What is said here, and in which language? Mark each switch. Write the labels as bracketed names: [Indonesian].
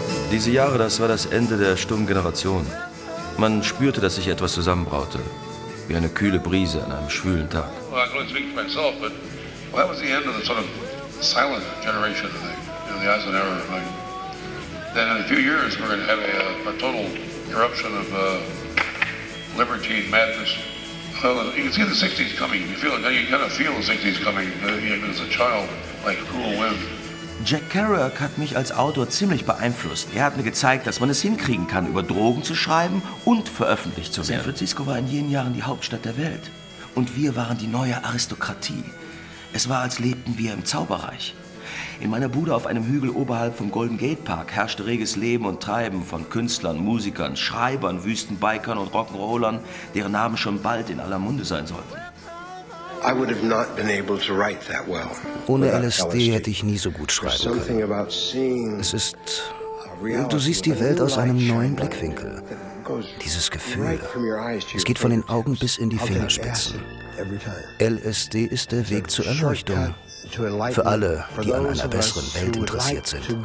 [German] Diese Jahre, das war das Ende der stummen Generation. Man spürte, dass sich etwas zusammenbraute, wie eine kühle Brise an einem schwülen Tag. [English] Well, I can only speak for myself, but that was the end of the sort of silent generation in the Eisenhower. Like, then in a few years, we're going to have a total eruption of libertine madness. Well, you can see the 60s coming. You feel it. You kind of feel the 60s coming, even as a child, like a cruel wind. [German] Jack Kerouac hat mich als Autor ziemlich beeinflusst. Er hat mir gezeigt, dass man es hinkriegen kann, über Drogen zu schreiben und veröffentlicht zu werden. San Francisco war in jenen Jahren die Hauptstadt der Welt. Und wir waren die neue Aristokratie. Es war, als lebten wir im Zauberreich. In meiner Bude auf einem Hügel oberhalb vom Golden Gate Park herrschte reges Leben und Treiben von Künstlern, Musikern, Schreibern, Wüstenbikern und Rock'n'Rollern, deren Namen schon bald in aller Munde sein sollten. [English] I would have not been able to write that well. [German] Ohne LSD hätte ich nie so gut schreiben können. Es ist, du siehst die Welt aus einem neuen Blickwinkel. Dieses Gefühl, es geht von den Augen bis in die Fingerspitzen. LSD ist der Weg zur Erleuchtung für alle, die an einer besseren Welt interessiert sind.